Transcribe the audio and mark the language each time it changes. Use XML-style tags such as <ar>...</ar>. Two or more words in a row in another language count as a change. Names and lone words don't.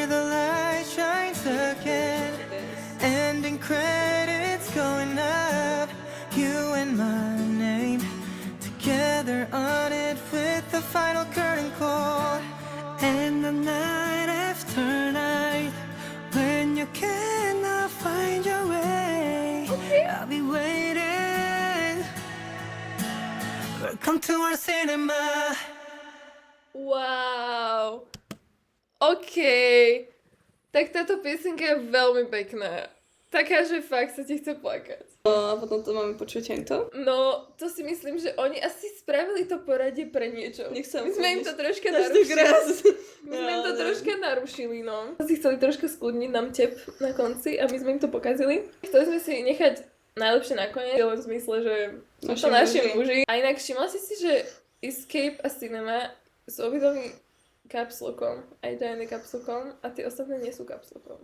<en>the light shines again Ending credits going up You and my name Together on it with the final curtain call And the night after night When you cannot find your way I'll be waiting Welcome to our cinema Wow. OK.</en> <sk>Tak táto piesenka je veľmi pekná. taká, že fakt sa ti chce plakať. A potom to máme počuť hento. No, to si myslím, že oni asi spravili to poradie pre niečo. Nech sa My sme im to troška</sk> <en>That's the</en> <sk>narušili.</sk> <en>grass.</en> <sk>My sme im to troška narušili, no. Si chceli troška skľudniť nám tep na konci a my sme im to pokazili. Chceli sme si nechať najlepšie nakoniec, len v zmysle, že sú to naši muži. A inak všimla si, že Escape a Cinema sú obidvomi kapslokom, aj Diana kapslokom a tie ostatné nie sú kapslokom.</sk>